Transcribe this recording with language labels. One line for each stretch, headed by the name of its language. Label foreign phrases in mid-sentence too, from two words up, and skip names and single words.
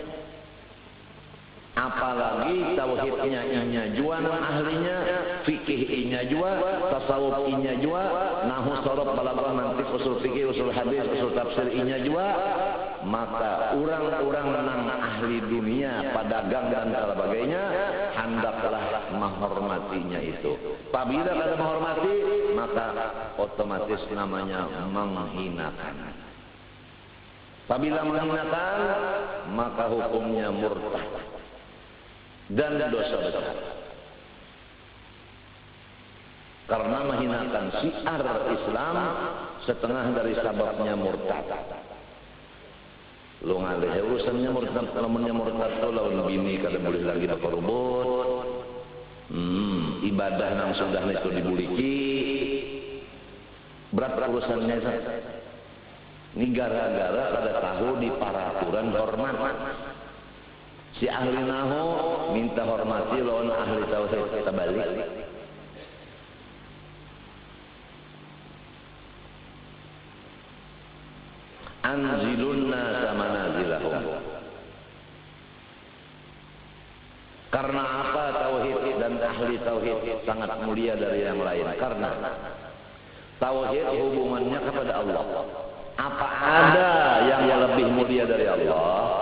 Indonesian: Apalagi tauhidnya inya jua nang ahlinya, fikih inya jua, tasawuf inya jua, nahu sorot balaghah mantiq usul fikih, usul hadis, usul tafsir inya jua. Maka orang-orang nang ahli dunia, pedagang dan sebagainya, hendaklah menghormatinya itu. Apabila kada menghormati, maka otomatis namanya menghinakan. Apabila menghinakan, maka hukumnya murtad dan dosa besar. Karena menghinakan syiar Islam setengah dari sebabnya murtad. Lu ngalih urusannya murtad, namanya murtad tuh lawan bini kada boleh lagi berkorban. Ibadah nang sudah itu dibuliki. Berat urusannya itu. Ini gara-gara kada tahu di peraturan hormat. Si ahli nahu minta hormati lawan ahli tauhid kita balik.
Arabic: أنزلوا الناس منازلهم.
Indonesian: Karena apa tauhid dan ahli tauhid sangat mulia dari yang lain? Karena tauhid hubungannya kepada Allah. Apa ada yang lebih mulia dari Allah?